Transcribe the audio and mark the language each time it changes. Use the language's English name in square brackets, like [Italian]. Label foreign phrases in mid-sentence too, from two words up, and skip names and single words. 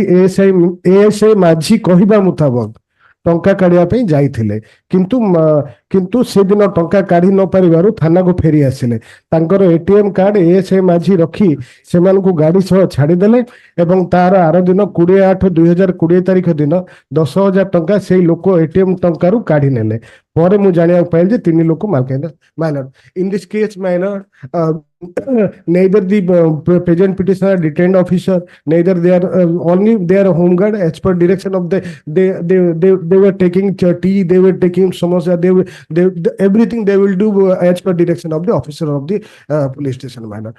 [Odia] ASI ମାଝୀ କହିବା ମୁତାବକ ଟଙ୍କା କାଢିବା ପାଇଁ ଯାଇଥିଲେ କିନ୍ତୁ ସେଦିନ ଟଙ୍କା କାଢି ନ ପାରିବାରୁ ଥାନାକୁ ଫେରି ଆସିଲେ ତାଙ୍କର ATM କାର୍ଡ ASI ମାଝୀ ରଖି ସେମାନଙ୍କୁ ଗାଡି ସହ ଛାଡିଦେଲେ ଏବଂ ତାର ଆର ଦିନ 20/8/2020 ତାରିଖ ଦିନ 10,000 ଟଙ୍କା ସେଇ ଲୋକ ATM ଟଙ୍କାରୁ କାଢି ନେଲେ ପରେ ମୁଁ ଜାଣିବାକୁ ପାଇଲି ଯେ 3 ଲୋକ [English] my lord. In this case, my lord, neither the present petitioner detained officer, neither they are only they are home guard as per direction of they were taking tea, they were taking samosa, everything they will do as per direction of the officer of the police station, my lord.